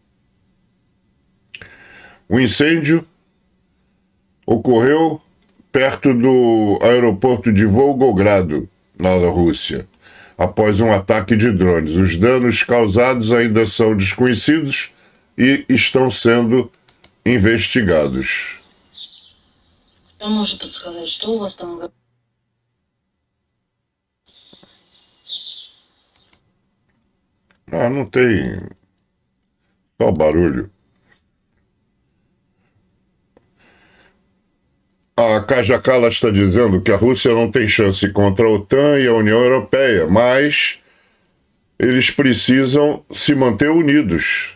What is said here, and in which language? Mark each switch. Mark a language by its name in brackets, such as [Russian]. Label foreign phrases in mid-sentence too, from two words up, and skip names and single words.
[Portuguese] O incêndio ocorreu perto do aeroporto de Volgogrado, na Rússia, após um ataque de drones. Os danos causados ainda são desconhecidos e estão sendo investigados. [Russian] Кто может подсказать, что у вас там? [Portuguese] Não tem. Só barulho. A Kaja Kallas está dizendo que a Rússia não tem chance contra a OTAN e a União Europeia, mas eles precisam se manter unidos.